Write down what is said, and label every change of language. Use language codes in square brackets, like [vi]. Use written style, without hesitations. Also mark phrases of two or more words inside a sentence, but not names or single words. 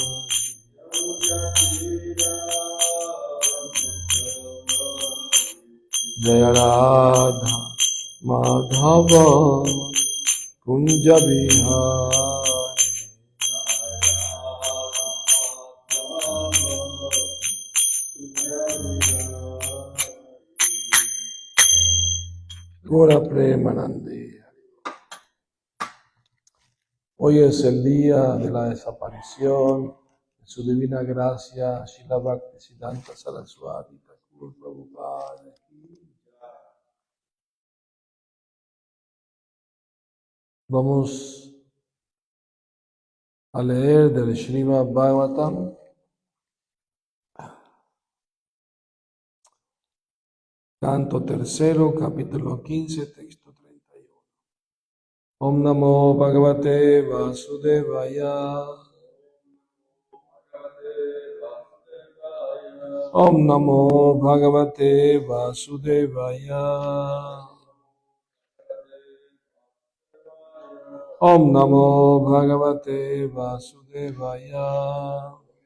[sa] Jaya Radha Madhava Kunja Bihari. Gora Premanandi. [es] Hoy es el día de la desaparición de su divina gracia, Srila Bhaktisiddhanta Saraswati Thakur Prabhupada. Vamos a leer del Srimad Bhagavatam, canto tercero, capítulo 15, texto 31. [sa] Om Namo Bhagavate Vasudevaya. Om Namo Bhagavate Vasudevaya. Om Namo Bhagavate Vasudevaya.